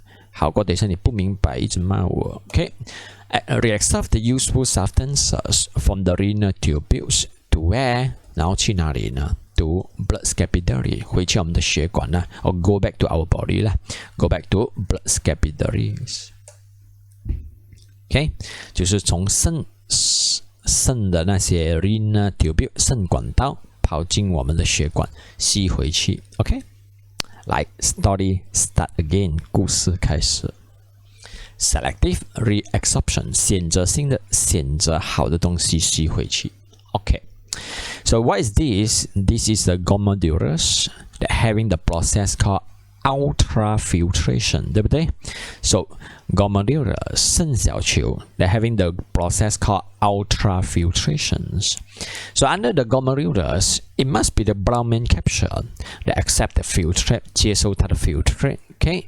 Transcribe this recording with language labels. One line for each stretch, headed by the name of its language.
Chinese: 好过等一下你不明白一直骂我
English: ，OK， reabsorb the useful substances from the renal tubules to where，
Chinese: 然后去哪里呢？
English: To blood capillary，
Chinese: 回去我们的血管啦，
English: or go back to our body 啦 ，go back to blood capillaries。OK，
Chinese: 就是从肾的那些 renal tubule 肾管道跑进我们的血管，吸回去。
English: OK， 来 story start again，
Chinese: 故事开始。 Selective reabsorption， 选择性的选择好的东西吸回去。
English: OK。So what is this? This is the glomerulus that having the process called ultrafiltration,
Chinese: 对不对
English: ？So glomerulus 肾小球 that having the process called ultrafiltrations. So under the glomerulus, it must be the Bowman capsule that accept the filtrate,
Chinese: 接受它的
English: filtrate, okay?